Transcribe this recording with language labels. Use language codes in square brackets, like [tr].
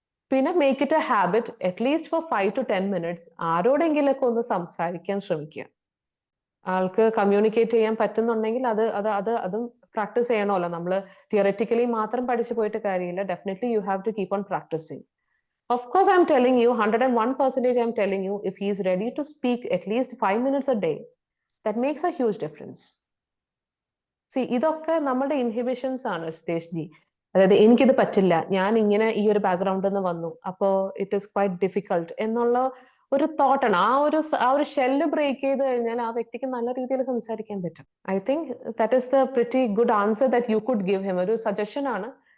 [en] പിന്നെ make it a habit at least for 5 to 10 minutes [ml] ആരോടെങ്കിലൊക്കെ ഒന്ന് സംസാരിക്കാൻ ശ്രമിക്കുക. ആൾക്ക് കമ്മ്യൂണിക്കേറ്റ് ചെയ്യാൻ പറ്റുന്നുണ്ടെങ്കിൽ അതും പ്രാക്ടീസ് ചെയ്യണമല്ലോ. നമ്മൾ തിയററ്റിക്കലി മാത്രം പഠിച്ചു പോയിട്ട് കാര്യമില്ല. [en] Definitely you have to keep on practicing. Of course, I'm telling you, 101% I'm telling you, if he is ready to speak at least 5 minutes a day, that makes a huge difference. [ml] See, ഇതൊക്കെ നമ്മുടെ inhibitions ആണ് Satheesh G. അതായത് എനിക്കിത് പറ്റില്ല, ഞാൻ ഇങ്ങനെ ഈ ഒരു ബാക്ക്ഗ്രൗണ്ടിൽ നിന്ന് വന്നു, അപ്പോ [en] it is quite difficult [ml] എന്നുള്ള ഒരു തോട്ടാണ്. ആ ഒരു ഷെല്ല് ബ്രേക്ക് ചെയ്ത് കഴിഞ്ഞാൽ ആ വ്യക്തിക്ക് നല്ല രീതിയിൽ സംസാരിക്കാൻ പറ്റും. [en] I think that is the pretty good answer that you could give him. [ml] ഒരു സജഷൻ ആണ്.